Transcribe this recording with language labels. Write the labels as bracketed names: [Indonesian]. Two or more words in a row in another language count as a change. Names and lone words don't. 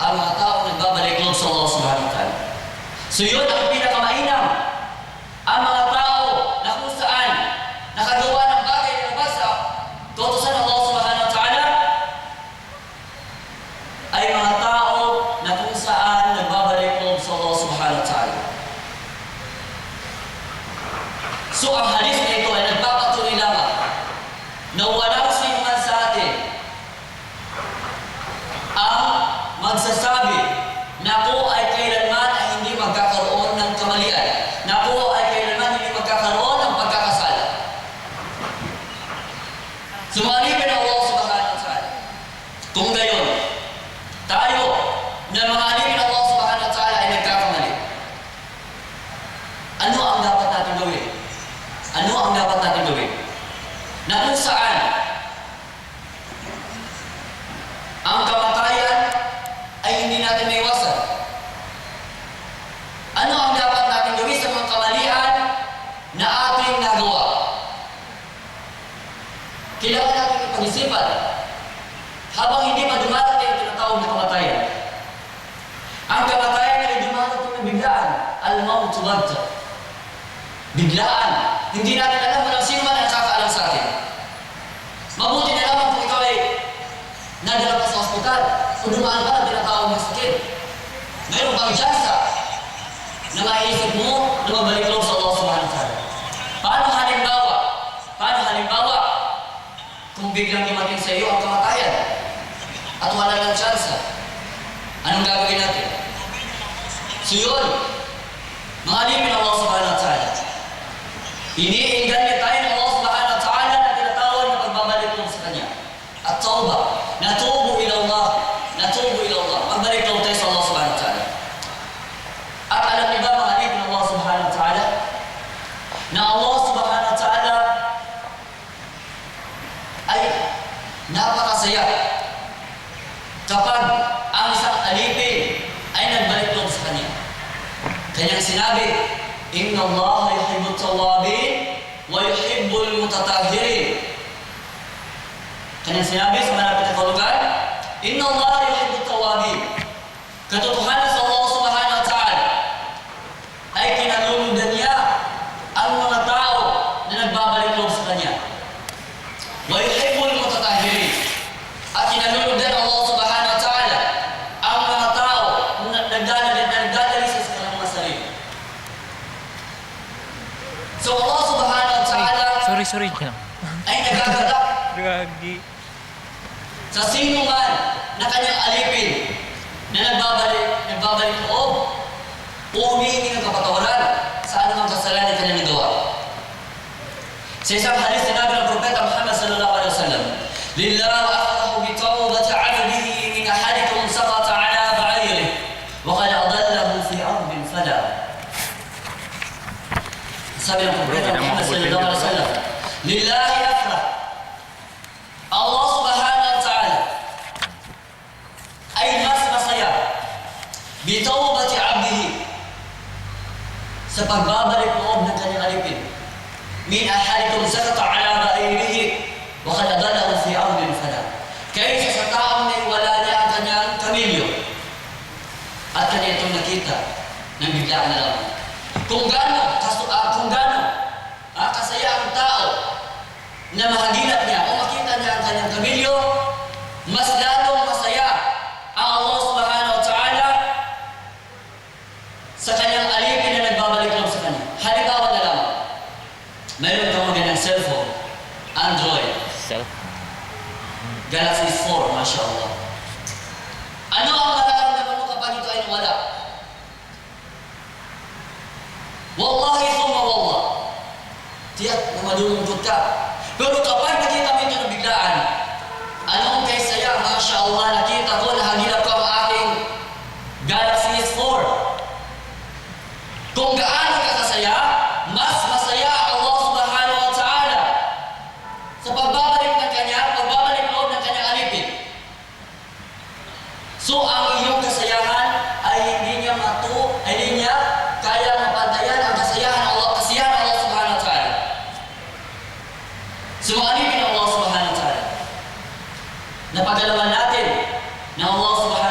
[Filipino] ang mga tao nagbabalik loob sa [Arabic] الله سبحانه وتعالى. [Filipino] So yun ang pinakamainam. Ang mga tao na kung saan nakagawa ng bagay na nabasa kautusan ng [Arabic] الله سبحانه وتعالى [Filipino] ay mga tao na kung saan nagbabalik loob sa [Arabic] الله سبحانه وتعالى. [Filipino] So ang hadith na ito ay nagpapatunay lamang na walang sino man sa atin ang magsasabi na ako ay kailanman ay hindi magkakaroon ng kamalian, na ako ay kailanman hindi magkakaroon ng pagkakasala. Sumalipin ang [Arabic] الله سبحانه وتعالى. [Filipino] Kung gayon, tayo na mga alipin ng [Arabic] الله سبحانه وتعالى [Filipino] ay nagkakamali. Ano ang dapat natin gawin? Ano ang dapat natin gawin? Na kung saan ang kamatayan ay hindi natin maiwasan. Ano ang dapat natin gawin sa mga kamalian na ating nagawa? Kailangan natin ipag-isipan habang hindi pa dumarating ang tinatawag na kamatayan. Ang kamatayan ay dumarating na biglaan. [Arabic] الموت بغتة. [Filipino] Biglaan. Hindi natin alam walang sino man ang nakakaalam sa atin. Mabuti na lamang kung ikaw ay nadala ka sa ospital o dumaan ka na tinatawag ng sakit. Mayroon kang tsansa na maiisip mo na mabalik loob sa [Arabic] الله سبحانه وتعالى. [Filipino] Paano halimbawa kung biglang dumating sa iyo ang kamatayan at wala lang tsansa? Anong gagawin natin? So yun, mga alipin ng [Arabic] الله سبحانه وتعالى, [Filipino] iniinganyo tayo ng [Arabic] الله سبحانه وتعالى [Filipino] na tinatawag na pagbabalik loob sa Kanya. [Arabic] التوبة، نتوب إلى الله, [Filipino] pagbalik loob tayo sa [Arabic] الله سبحانه وتعالى. [Filipino] At alam niyo ba mga alipin ng [Arabic] الله سبحانه وتعالى, [Filipino] na [Arabic] الله سبحانه وتعالى [Filipino] ay napakasaya kapag ang isang alipin ay nagbalik loob sa Kanya. Kanyang sinabi, [Arabic] إن الله يحب التوابين ويحب المتطهرين. [Filipino] Kanyang sinabi sa malapit na kalugan, [Arabic] إن الله يحب التوابين. [Filipino] Katotohanan sa [Arabic] الله سبحانه وتعالى [Filipino] ay kinalulugdan niya ang mga tao na nagbabalik loob sa Kanya. [Arabic] ويحب المتطهرين. [Filipino] At kinalulugdan [Arabic] الله سبحانه وتعالى [Filipino] ang mga tao na nagdadalisay sa kanilang mga sarili. So [Arabic] الله سبحانه وتعالى [Filipino] Sorry. ay nagagalak Gagi. sa sino man na kanyang alipin na nagbabalik loob o humihingi ng kapatawaran sa anumang kasalanan kanyang nagawa. Sa isang hadith sinabi ng Propeta Muhammad [Arabic] صلى الله عليه وسلم, لله أفرح بتوبة عبده من أحدكم سقط على بعيره وقد أضله في أرض فلاة. [Filipino] Sabi ng Propeta Muhammad [Arabic] صلى الله عليه وسلم, لله أفرح. الله سبحانه وتعالى [Filipino] ay mas masaya [Arabic] بتوبة عبده [Filipino] sa pagbabalik loob ng kanyang alipin [Arabic] من أحدكم سقط على بعيره وقد أضله في أرض فلاة, [Filipino] kaysa sa taong may wala niya ang kanyang kamilyo at kanya itong nakita ng biglaan na lamang. Kung gaano kasaya ang tao na mahagilat niya o makita niya ang kanyang kamilyo, mas lalong masaya ang [Arabic] الله سبحانه وتعالى [Filipino] sa kanyang alipin na nagbabalik loob sa kanya. Halimbawa na lamang, mayroon kang magandang cellphone, Android, Galaxy S4, mashallah. Ano ang mararamdaman mo kapag ito ay nawala? [Arabic] والله ثم والله, [Filipino] tiyak na malulungkot ka. Pero kapag nakita mo ito na biglaan, anong kay saya? Mashallah, nakita ko, nahagilap ko ang aking Galaxy S4. Kung gaano ka kasaya, mas masaya [Arabic] الله سبحانه وتعالى [Filipino] sa pagbabalik loob ng kanyang alipin. So ang iyong kasayahan ay hindi niya kaya mapantayan ang kasiyahan [Arabic] الله سبحانه وتعالى. [Filipino] So mga alipin ng [Arabic] الله سبحانه وتعالى, [Filipino] napagalaman natin na Allah